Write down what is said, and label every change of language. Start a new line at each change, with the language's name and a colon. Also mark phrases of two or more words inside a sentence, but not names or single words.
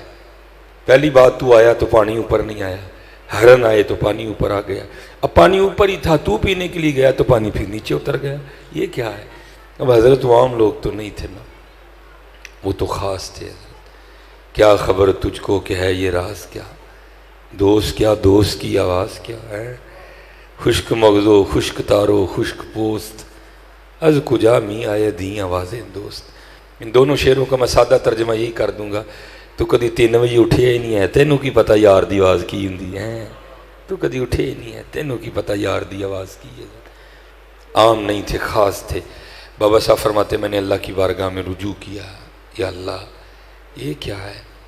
Urdu: پہلی بات تو آیا تو پانی اوپر نہیں آیا، ہرن آئے تو پانی اوپر آ گیا، اب پانی اوپر ہی تھا تو پینے کے لیے گیا تو پانی پھر نیچے اتر گیا، یہ کیا ہے؟ اب حضرت وہ عام لوگ تو نہیں تھے نا، وہ تو خاص تھے. کیا خبر تجھ کو کہ ہے یہ راز کیا، دوست کیا دوست کی آواز کیا ہے،
Persian: خشک مغزو خشک تارو خشک پوست از کجا می آئے دیں آوازیں دوست.
Urdu: ان دونوں شعروں کا میں سادہ ترجمہ یہی کر دوں گا.
Punjabi: تو کدی 3 بجے اٹھے ہی نہیں ہے، تینوں کی پتہ یار دی آواز کی ہوندی ہے. تو کدی اٹھے ہی نہیں ہے، تینوں کی پتہ یار دی آواز کی ہے.
Urdu: عام نہیں تھے، خاص تھے. بابا صاحب فرماتے میں نے اللہ کی بارگاہ میں رجوع کیا، یا اللہ یہ کیا ہے؟